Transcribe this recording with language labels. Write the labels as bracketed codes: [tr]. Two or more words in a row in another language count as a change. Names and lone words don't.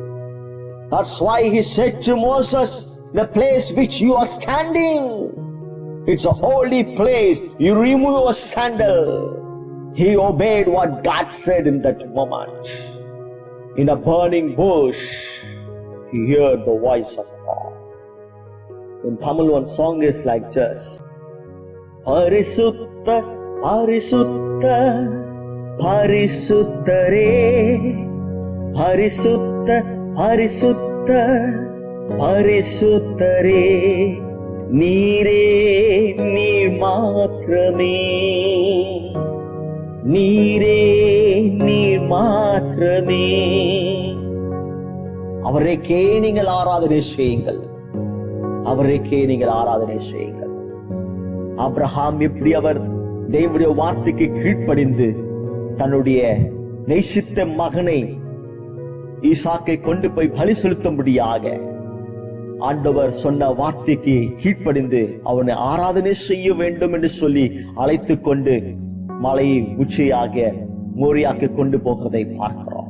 [en] That's why He said to Moses, the place which you are standing, it's a holy place. You remove your sandal. He obeyed what God said in that moment. In a burning bush, he heard the voice of God. In Tamil, one song is like this. [ta] பரிசுத்த, பரிசுத்த, பரிசுத்தரே, பரிசுத்த, பரிசுத்த, பரிசுத்தரே, நீரே, நீர் மாத்திரமே, நீரே, நீர் மாத்திரமே. அவரைக்கே நீங்கள் ஆராதனை செய்யுங்கள். அவரைக்கே நீங்கள் ஆராதனை செய்யுங்கள். ஆபிரகாம் எப்படி அவர் தேவனுடைய வார்த்தைக்கு கீழ்ப்படிந்து தன்னுடைய நேசித்த மகனை ஈசாக்கை கொண்டு போய் பலி செலுத்தும்படியாக ஆண்டவர் சொன்ன வார்த்தைக்கு கீழ்ப்படிந்து அவனை ஆராதனை செய்ய வேண்டும் என்று சொல்லி அழைத்து கொண்டு மலையை உச்சியாக மோரியாக்கு கொண்டு போகிறதை பார்க்கிறோம்.